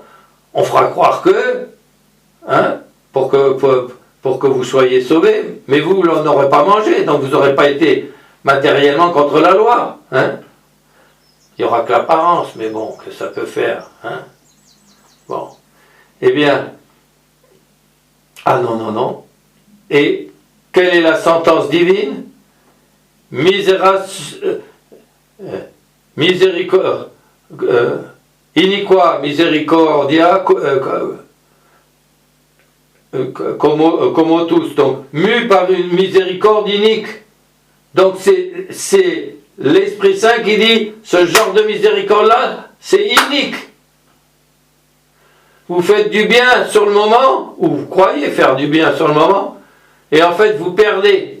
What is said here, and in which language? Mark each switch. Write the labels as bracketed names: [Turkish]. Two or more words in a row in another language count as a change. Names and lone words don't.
[French] On fera croire que, hein, pour que vous soyez sauvés, mais vous n'en aurez pas mangé, donc vous n'aurez pas été matériellement contre la loi. Hein. Il n'y aura que l'apparence, mais bon, que ça peut faire. Hein. Bon. Eh bien, ah non. Et quelle est la sentence divine? [Latin] Iniqua misericordia [French] comme tous, donc mu par une miséricorde inique. Donc c'est l'Esprit Saint qui dit, ce genre de miséricorde-là, c'est inique. Vous faites du bien sur le moment, ou vous croyez faire du bien sur le moment, et en fait vous perdez.